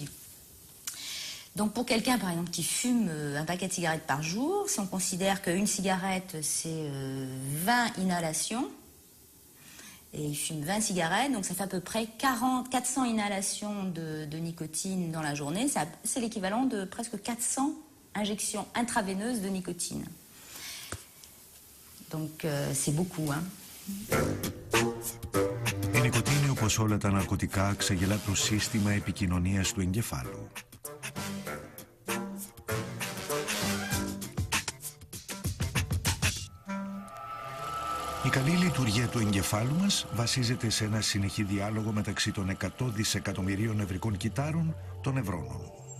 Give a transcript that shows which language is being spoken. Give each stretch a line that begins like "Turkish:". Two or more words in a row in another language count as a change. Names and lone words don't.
French: Donc pour quelqu'un par exemple qui fume un paquet de cigarettes par jour, si on considère qu'une cigarette c'est 20 inhalations, et il fume 20 cigarettes, donc ça fait à peu près 400 inhalations de nicotine dans la journée, c'est l'équivalent de presque 400 injections intraveineuses de nicotine. Donc c'est beaucoup, hein.
Greek: Η νοικοτήνη, όπως όλα τα ναρκωτικά, ξεγελά το σύστημα επικοινωνίας του εγκεφάλου. Η καλή λειτουργία του εγκεφάλου μας βασίζεται σε ένα συνεχή διάλογο μεταξύ των 100 δισεκατομμυρίων νευρικών κυτάρων των νευρώνων.